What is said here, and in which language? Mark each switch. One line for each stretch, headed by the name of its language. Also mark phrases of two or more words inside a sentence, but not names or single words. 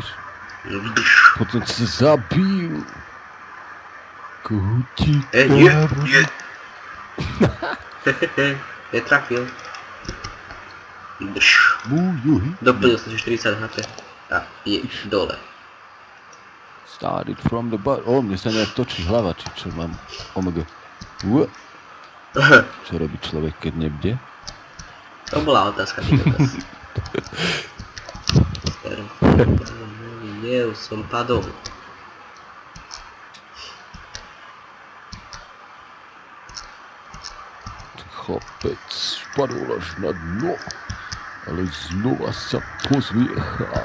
Slovak: No vidíš. Potom ťa zabijú. Kúti. Nie. Netrafil. Ideš. Doplnil som si 40 HP. A je dole.
English: Started from the bottom.
Slovak: Mne sa nejak točí hlava, či čo mám. Omg. Čo robí človek, keď nebde? To bola otázka, ty kokos. Nie, už som padol. Chlapec spadol až na dno, ale znova sa pozviechal.